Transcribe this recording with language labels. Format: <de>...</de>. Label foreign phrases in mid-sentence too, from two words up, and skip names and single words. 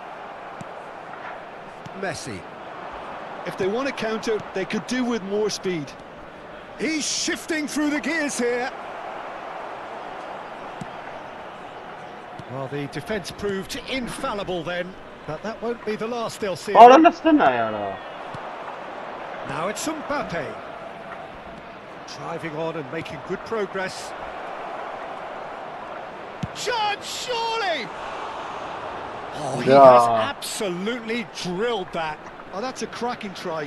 <en>Messi. If they want to counter, they could do with more speed. He's shifting through the gears here. Well, the defence proved infallible then, but that won't be the last they'll see.</en> <hy>Արա լստենա արա։</hy> <en>Now it's Mbappe. Driving on and making good progress. Chance, surely! Oh, he has Yeah. absolutely drilled that. Oh, that's a cracking try.</en>